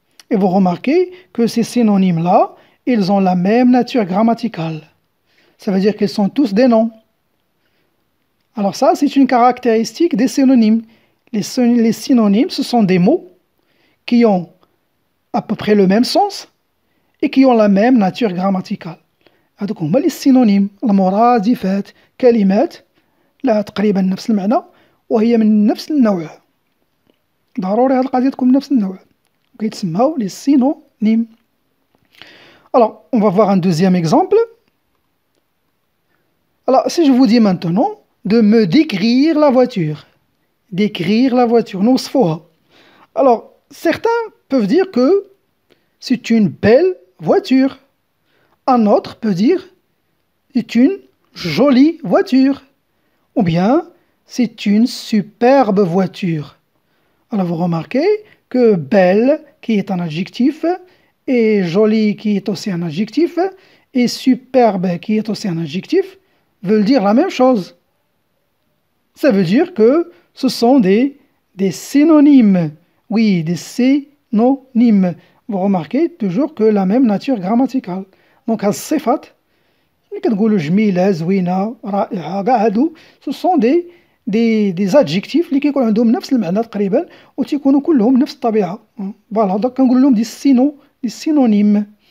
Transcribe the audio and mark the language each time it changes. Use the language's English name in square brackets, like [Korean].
[French] Et vous remarquez que ces synonymes-là, ils ont la même nature grammaticale. Ça veut dire qu'ils sont tous des noms. Alors ça, c'est une caractéristique des synonymes. Les synonymes, ce sont des mots qui ont à peu près le même sens et qui ont la même nature grammaticale. [Arabic] هذوك هما [French] les synonymes [Arabic] المرادفات كلمات لها تقريبا نفس المعنى وهي من نفس النوع. ضروري هذه القضية تكون من نفس النوع وكيتسموا [French] les synonymes. Alors, on va voir un deuxième exemple. Alors, si je vous dis maintenant de me décrire la voiture. Décrire la voiture, [Arabic] نوصفوها. [French] Alors, certains peuvent dire que c'est une belle voiture. Un autre peut dire c'est une jolie voiture. Ou bien c'est une superbe voiture. Alors vous remarquez que belle qui est un adjectif et jolie qui est aussi un adjectif et superbe qui est aussi un adjectif veulent dire la même chose. Ça veut dire que ce sont des synonymes. Oui, des synonymes. Vous remarquez toujours que la même nature grammaticale. [Arabic] Donc, الصفات اللي كنقولوا جميلة زوينة رائعة كاع هادو [French] ce sont des adjectifs [Arabic] اللي كيكون عندهم نفس المعنى تقريبا وتيكونوا كلهم نفس الطبيعة. فوالا دونك كنقول لهم des synonymes.